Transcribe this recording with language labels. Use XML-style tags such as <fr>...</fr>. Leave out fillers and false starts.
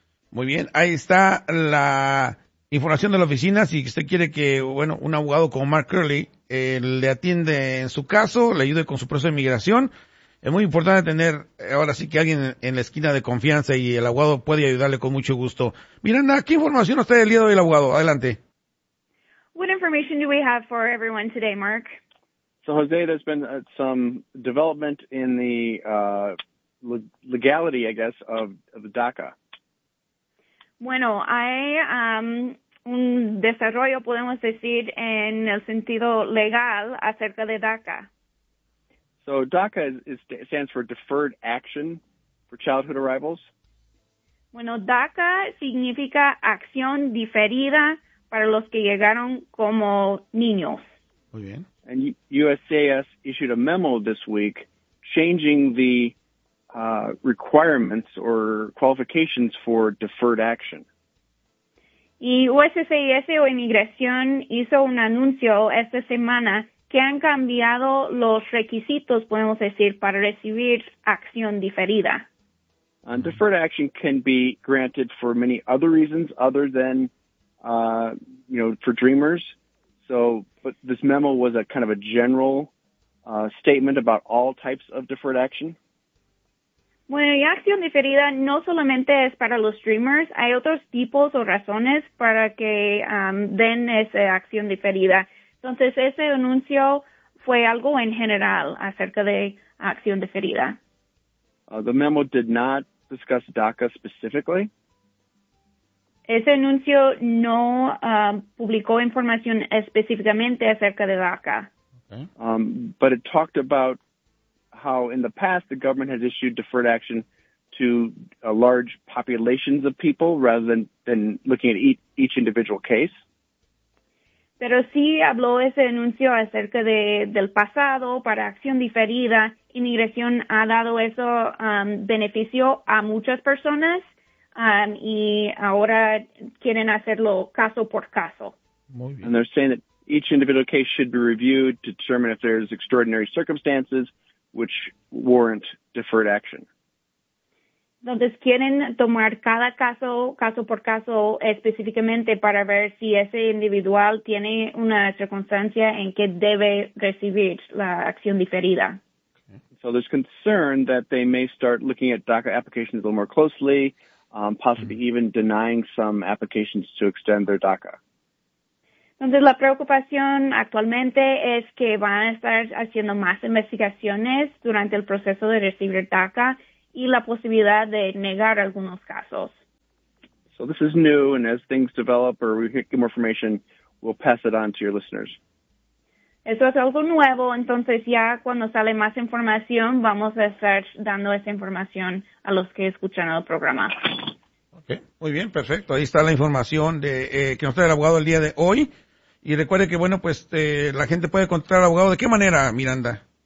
<es>Muy bien, ahí está la información de la oficina. Si usted quiere que, bueno, un abogado como Mark Curley le atiende en su caso, le ayude con su proceso de inmigración, es muy importante tener ahora sí que alguien en la esquina de confianza y el abogado puede ayudarle con mucho gusto. Miranda, ¿qué información nos trae el día de hoy el abogado? Adelante.</es> <en>What information do we have for everyone today, Mark? So, Jose, there's been some development in the legality, I guess, of DACA.</en> <es>Bueno, hay un desarrollo, podemos decir, en el sentido legal acerca de DACA.</es> <en>So, DACA stands for Deferred Action for Childhood Arrivals.</en> <es>Bueno, DACA significa acción diferida para los que llegaron como niños. Muy bien.</es> <en>And USCIS issued a memo this week changing the requirements or qualifications for deferred action.</en> <es>Y USCIS o Inmigración hizo un anuncio esta semana que han cambiado los requisitos, podemos decir, para recibir acción diferida.</es> <en>And deferred action can be granted for many other reasons other than, for dreamers. So, but this memo was a kind of a general statement about all types of deferred action.</en> <es>Bueno, y acción diferida no solamente es para los dreamers, hay otros tipos o razones para que den esa acción diferida. Entonces, ese anuncio fue algo en general acerca de acción diferida.</es> <en>The memo did not discuss DACA specifically.</en> <es>Ese anuncio no publicó información específicamente acerca de DACA.</es> <en>But it talked about how in the past the government has issued deferred action to large populations of people rather than looking at each individual case.</en> <es>Pero sí habló ese anuncio acerca del pasado para acción diferida. Inmigración ha dado eso beneficio a muchas personas y ahora quieren hacerlo caso por caso. Muy</es> <en>And</en> <es>bien.</es> <en>they're saying that each individual case should be reviewed to determine if there's extraordinary circumstances which warrant deferred action.</en> <es>Entonces quieren tomar cada caso por caso, específicamente para ver si ese individual tiene una circunstancia en que debe recibir la acción diferida.</es> <en>So there's concern that they may start looking at DACA applications a little more closely, possibly even denying some applications to extend their DACA.</en> <es>Entonces la preocupación actualmente es que van a estar haciendo más investigaciones durante el proceso de recibir DACA y la posibilidad de negar algunos casos.</es> <en>So this is new, and as things develop or we get more information, we'll pass it on to your listeners.</en> <es>Eso es algo nuevo, entonces ya cuando sale más información, vamos a estar dando esa información a los que escuchan el programa. Okay, muy bien, perfecto. Ahí está la información de que nos trae el abogado el día de hoy. Y recuerde que, bueno, pues la gente puede contactar al abogado. ¿De qué manera, Miranda?</es>